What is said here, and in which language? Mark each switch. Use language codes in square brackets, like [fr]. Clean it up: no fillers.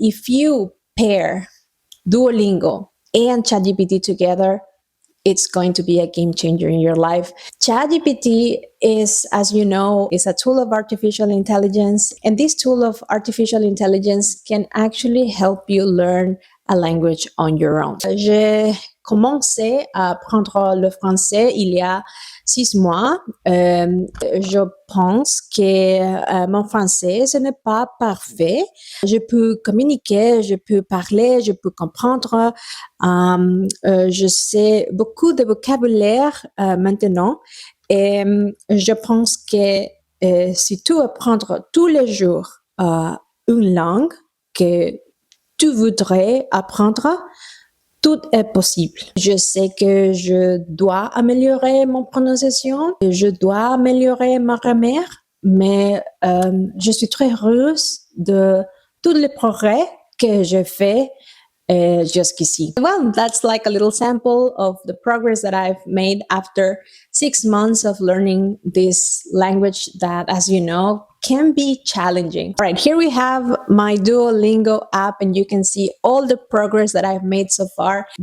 [en] If you pair Duolingo and ChatGPT together, it's going to be a game changer in your life. ChatGPT is, as you know, is a tool of artificial intelligence. And this tool of artificial intelligence can actually help you learn a language on your own. [fr] J'ai commencé à apprendre le français il y a 6 mois. Je pense que mon français, ce n'est pas parfait. Je peux communiquer, je peux parler, je peux comprendre. Je sais beaucoup de vocabulaire maintenant. Et je pense que si tu apprends tous les jours une langue que tu voudrais apprendre, tout est possible. Je sais que je dois améliorer mon prononciation, je dois améliorer ma grammaire, mais je suis très heureuse de tous les progrès que j'ai fait jusqu'ici. [en] Well, that's like a little sample of the progress that I've made after 6 months of learning this language that, as you know, can be challenging. All right, here we have my Duolingo app, and you can see all the progress that I've made so far.